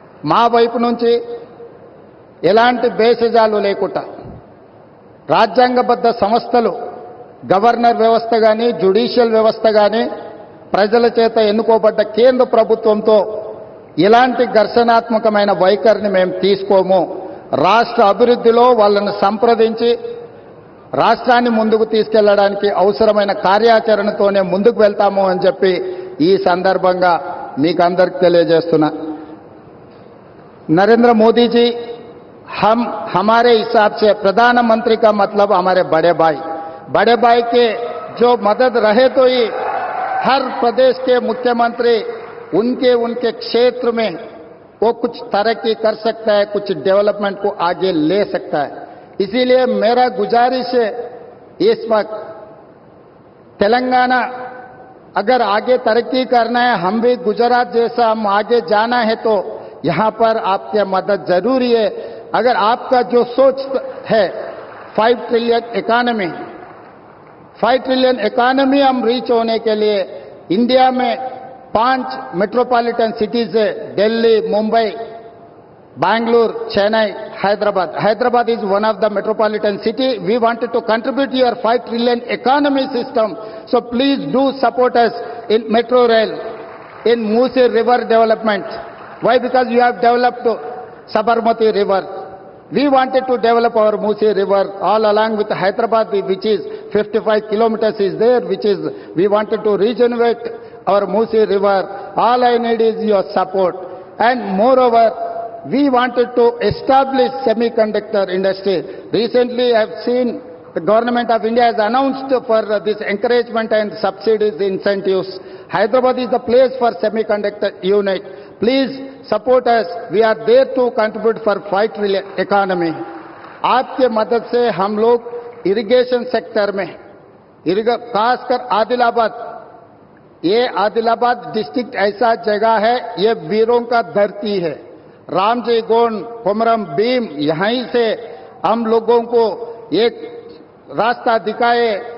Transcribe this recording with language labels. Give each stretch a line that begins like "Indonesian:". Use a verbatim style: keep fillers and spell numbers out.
Telugu: మా వైపు నుంచి ఎలాంటి భేషజాలు లేకుండా రాజ్యాంగబద్ధ సంస్థలు, గవర్నర్ వ్యవస్థ కానీ, జ్యుడిషియల్ వ్యవస్థ కానీ ప్రజల చేత ఎన్నుకోబడ్డ కేంద్ర ప్రభుత్వంతో ఇలాంటి ఘర్షణాత్మకమైన వైఖరిని మేము తీసుకోము. రాష్ట్ర అభివృద్ధిలో వాళ్ళను సంప్రదించి రాష్ట్రాన్ని ముందుకు తీసుకెళ్లడానికి అవసరమైన కార్యాచరణతోనే ముందుకు వెళ్తాము అని చెప్పి ఈ సందర్భంగా మీకు అందరికీ తెలియజేస్తున్నా.
Hindi: నరేంద్ర మోదీజీ हम हमारे हिसाब से प्रधानमंत्री का मतलब हमारे बड़े भाई, बड़े भाई के जो मदद रहे तो ही हर प्रदेश के मुख्यमंत्री उनके उनके क्षेत्र में वो कुछ तरक्की कर सकता है, कुछ डेवलपमेंट को आगे ले सकता है। इसीलिए मेरा गुजारिश है इस वक्त तेलंगाना अगर आगे तरक्की करना है, हम भी गुजरात जैसा हम आगे जाना है तो यहाँ पर आपकी मदद जरूरी है। अगर आपका जो सोच है five trillion economy, five trillion economy हम रीच होने के लिए इंडिया में पांच मेट्रोपॉलिटन सिटीज है, Delhi, Mumbai, Bangalore, Chennai, Hyderabad.
English: Hyderabad is one of the metropolitan city. We wanted to contribute to your five trillion economy system. So please do support us in Metro Rail, in Musi River development. Why? Because you have developed Sabarmati River. We wanted to develop our Musi River all along with Hyderabad, which is fifty-five kilometers is there, which is we wanted to regenerate our Musi River. All I need is your support. And moreover, we wanted to establish semiconductor industry. Recently, I have seen the government of India has announced for this encouragement and subsidies incentives. Hyderabad is the place for semiconductor unit. Please support us. We are there to contribute for five trillion economy.
Hindi: आपके मदद से हम लोग irrigation sector में, खासकर आदिलाबाद, ये Adilabad district ऐसा जगह है, ये वीरों का धरती है। रामजी गोंड, कोमरम भीम, यहीं से हम लोगों को एक रास्ता दिखाए।